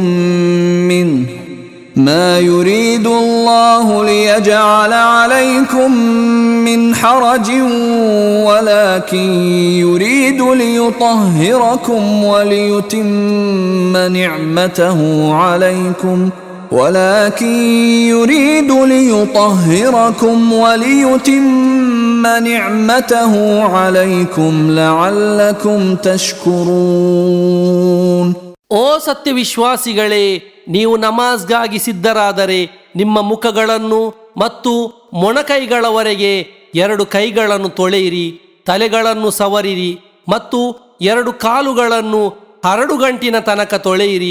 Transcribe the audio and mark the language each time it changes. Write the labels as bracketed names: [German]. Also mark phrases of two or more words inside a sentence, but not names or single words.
[Arabic] منه ما يريد الله ليجعل عليكم من حرج ولكن يريد ليطهركم وليتم نعمته عليكم لعلكم تشكرون. [Kannada] ಓ ಸತ್ಯವಿಶ್ವಾಸಿಗಳೇ, ನೀವು ನಮಾಜ್ಗಾಗಿ ಸಿದ್ಧರಾದರೆ ನಿಮ್ಮ ಮುಖಗಳನ್ನು ಮತ್ತು ಮೊಣಕೈಗಳವರೆಗೆ 2 ಕೈಗಳನ್ನು ತೊಳೆಯಿರಿ, ತಲೆಗಳನ್ನು ಸವರಿರಿ ಮತ್ತು 2 ಕಾಲುಗಳನ್ನು 2 ಗಂಟಿನ ತನಕ ತೊಳೆಯಿರಿ.